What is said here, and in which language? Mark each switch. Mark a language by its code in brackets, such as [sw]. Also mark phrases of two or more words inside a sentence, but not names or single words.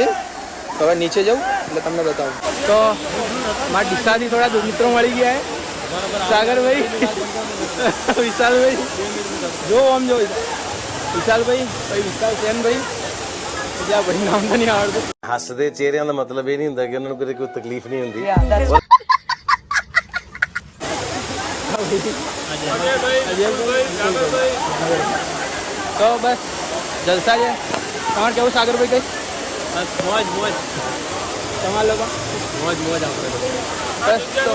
[gu] તો હવે નીચે જાઉં એટલે તમને બતાવું. તો મારા ડીસાથી થોડા મિત્રો મળી ગયા છે. સાગરભાઈ વિશાલભાઈ જો આમ જો વિશાલભાઈ ભાઈ વિશાલ સેનભાઈ બીજા ભાઈ નામ તો નહીં આવડતું. [pa] ਹੱਸਦੇ ਚਿਹਰਿਆਂ ਦਾ ਮਤਲਬ ਇਹ ਨਹੀਂ ਹੁੰਦਾ ਕਿ ਉਹਨਾਂ ਨੂੰ ਕਦੇ ਕੋਈ ਤਕਲੀਫ ਨਹੀਂ ਹੁੰਦੀ. [gu] તો બસ જલસા છે. તમારે કેવું સાગરભાઈ કઈ? બસ મોજ મોજ તમારા લોકો મોજ મોજ આપણે બસ તો